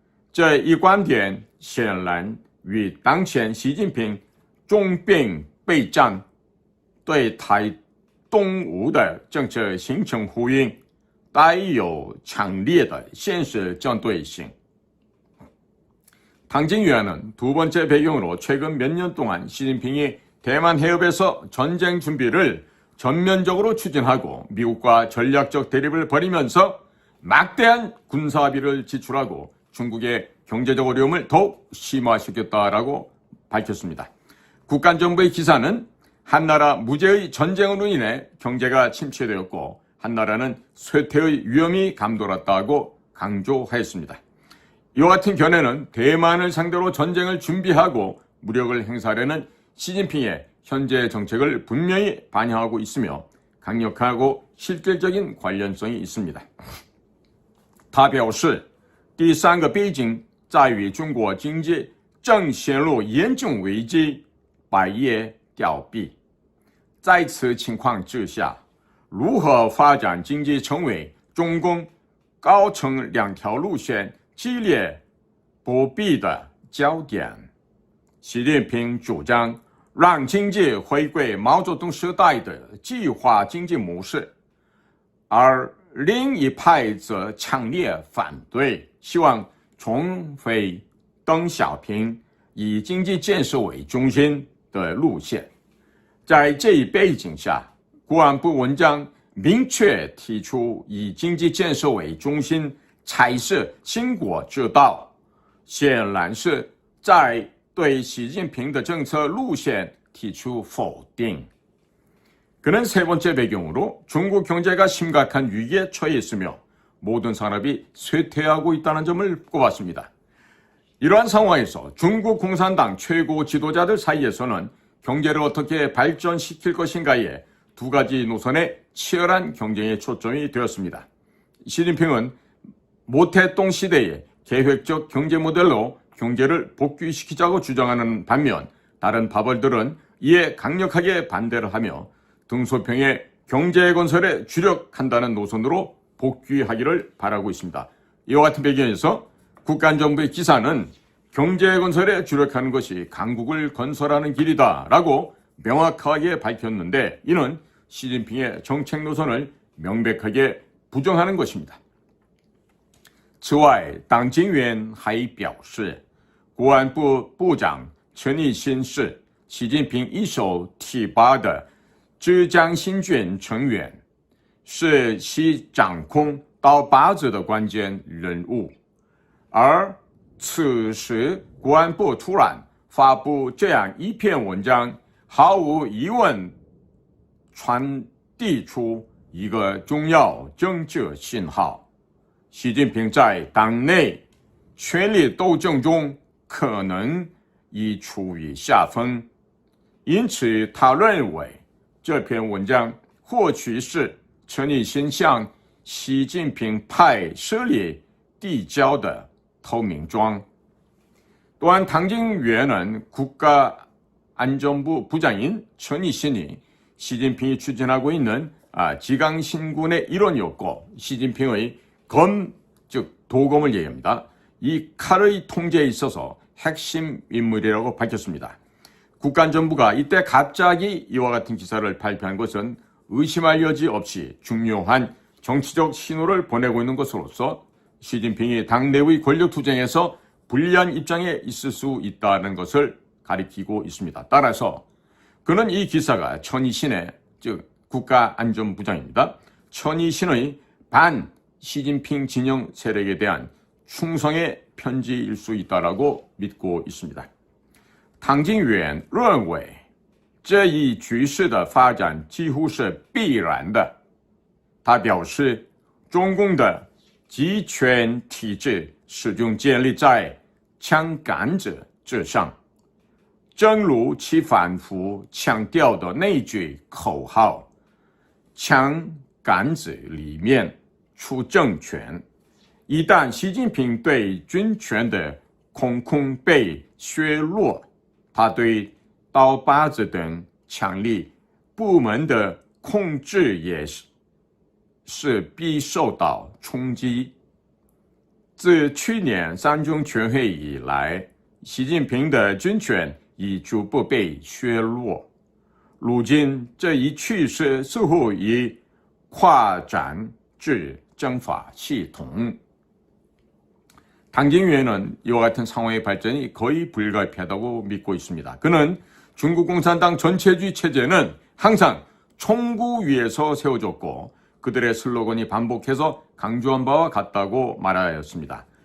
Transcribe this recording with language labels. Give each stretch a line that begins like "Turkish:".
Chinese: 这一观点显然与当前习近平重兵备战、对台东吴的政策形成呼应，带有强烈的现实针对性。
Korean: 당진위안은 두 번째 배경으로 최근 몇 년 동안 시진핑이 대만 해협에서 전쟁 준비를 전면적으로 추진하고 미국과 전략적 대립을 벌이면서 막대한 군사비를 지출하고 중국의 경제적 어려움을 더욱 심화시켰다라고 밝혔습니다. 국가안전부의 기사는 한나라 무제의 전쟁으로 인해 경제가 침체되었고 한나라는 쇠퇴의 위험이 감돌았다고 강조하였습니다. 이와 같은 견해는 대만을 상대로 전쟁을 준비하고 무력을 행사하려는 시진핑의 현재 정책을 분명히 반영하고 있으며 강력하고 실질적인 관련성이 있습니다.
Chinese: 他表示，第三个背景在于中国经济正陷入严重危机，百业凋敝。在此情况之下，如何发展经济成为中共高层两条路线激烈不避的焦点。习近平主张让经济回归毛泽东时代的计划经济模式，而另一派则强烈反对，希望重回邓小平以经济建设为中心的路线。在这一背景下，国安部文章明确提出以经济建设为中心才是兴国之道，显然是在对习近平的政策路线提出否定.
Korean: 그는 세 번째 배경으로 중국 경제가 심각한 위기에 처해 있으며 모든 산업이 쇠퇴하고 있다는 점을 꼽았습니다. 이러한 상황에서 중국 공산당 최고 지도자들 사이에서는 경제를 어떻게 발전시킬 것인가에 두 가지 노선의 치열한 경쟁에 초점이 되었습니다. 시진핑은 모태똥 시대의 계획적 경제 모델로 경제를 복귀시키자고 주장하는 반면 다른 파벌들은 이에 강력하게 반대를 하며 등소평의 경제 건설에 주력한다는 노선으로 복귀하기를 바라고 있습니다. 이와 같은 배경에서 국가안전부의 기사는 경제 건설에 주력하는 것이 강국을 건설하는 길이다라고 명확하게 밝혔는데 이는 시진핑의 정책 노선을 명백하게 부정하는 것입니다.
Chinese: 此外，党经员还表示，国安部部长陈毅新是习近平一手提拔的浙江新军成员，是其掌控刀把子的关键人物。而此时，国安部突然发布这样一篇文章，毫无疑问传递出一个重要政治信号。习近平在党内权力斗争中可能已处于下风，因此他认为这篇文章或许是陈毅新向习近平派势力递交的投名状。
Korean: 또한 당진위에는 국가안전부 부장인 천이신이 시진핑이 추진하고 있는 지강신군의 일원이었고 시진핑의 즉 도검을 얘기합니다. 이 칼의 통제에 있어서 핵심 인물이라고 밝혔습니다. 국가안전부가 이때 갑자기 이와 같은 기사를 발표한 것은 의심할 여지 없이 중요한 정치적 신호를 보내고 있는 것으로서 시진핑이 당내의 권력투쟁에서 불리한 입장에 있을 수 있다는 것을 가리키고 있습니다. 따라서 그는 이 기사가 천이신의 즉 국가안전부장입니다. 천이신의 반 시진핑 진영 세력에 대한 충성의 편지일 수 있다라고 믿고 있습니다.
Chinese: 唐金元认为这一局势的发展几乎是必然的。他表示，中共的集权体制始终建立在枪杆子之上，正如其反复强调的那句口号：“枪杆子里面出政权。” 一旦习近平对军权的控控被削弱，他对刀把子等强力部门的控制也是必受到冲击。自去年三中全会以来，习近平的军权已逐步被削弱。如今这一趋势似乎已扩展至政法系统。
Korean: 당진위에는 이와 같은 상황의 발전이 거의 불가피하다고 믿고 있습니다. 그는 중국 공산당 전체주의 체제는 항상 총구 위에서 세워졌고 그들의 슬로건이 반복해서 강조한 바와 같다고 말하였습니다.